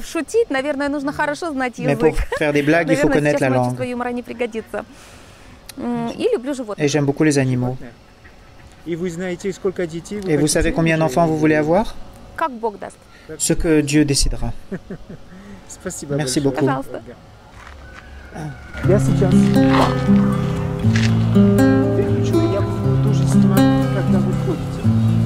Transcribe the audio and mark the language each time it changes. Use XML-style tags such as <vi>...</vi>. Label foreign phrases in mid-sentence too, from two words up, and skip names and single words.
<fr>Mais pour faire des blagues, il faut connaître la langue. Et j'aime beaucoup les animaux. Et vous savez combien d'enfants vous voulez avoir? Ce que Dieu décidera. Merci beaucoup.</fr> <ru>Выключу, я буду тоже снимать, когда вы ходите.</ru>